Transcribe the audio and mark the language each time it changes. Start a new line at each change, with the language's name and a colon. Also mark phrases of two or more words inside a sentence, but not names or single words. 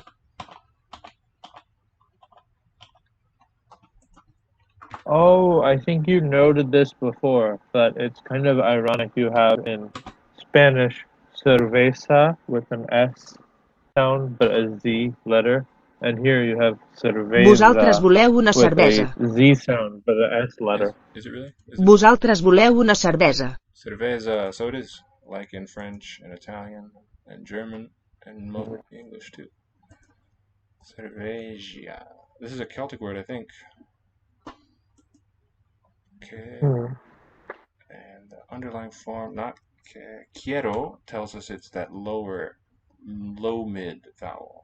English: Oh, I think you noted this before, but it's kind of ironic you have in Spanish cerveza with an S sound but a Z letter, and here you have
Catalan: Vosaltres cerveza voleu una
English: with a
Catalan: cervesa.
English: Z sound but an S letter. Is it really?
Catalan: Vosaltres voleu una cervesa.
English: Cerveza, so it is, like in French and Italian and German and most English too. Cervegia. This is a Celtic word, I think. Okay. And the underlying form, not quiero, tells us it's that low mid vowel.